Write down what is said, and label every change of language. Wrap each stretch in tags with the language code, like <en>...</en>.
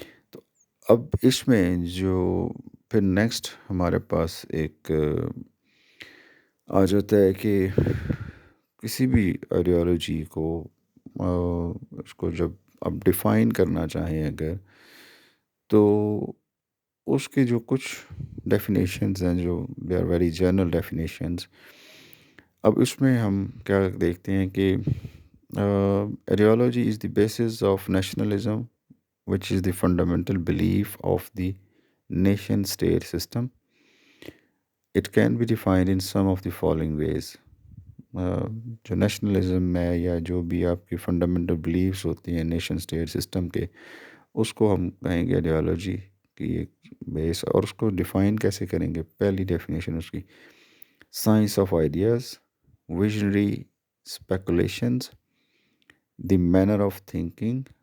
<ur>تو اب اس میں جو پھر نیکسٹ ہمارے پاس ایک آ جاتا ہے کہ کسی بھی آئیڈیالوجی کو اس کو جب آپ ڈیفائن کرنا چاہیں اگر، تو اس کے جو کچھ ڈیفینیشنز ہیں جو</ur> <en>They are very general definitions.</en> <ur>اب اس میں ہم کیا دیکھتے ہیں کہ</ur> <en>Ideology is the basis of nationalism which is the fundamental belief of the nation state system. It can be defined in some of the following ways.</en> <ur>جو nationalism ہے یا جو بھی آپ کی فنڈامنٹل بلیفس ہوتی ہیں نیشن اسٹیٹ سسٹم کے، اس کو ہم کہیں گے آئیڈیالوجی کی ایک بیس، اور اس کو ڈیفائن کیسے کریں گے؟ پہلی ڈیفینیشن اس کی: science of ideas, visionary speculations, the manner of thinking,</ur>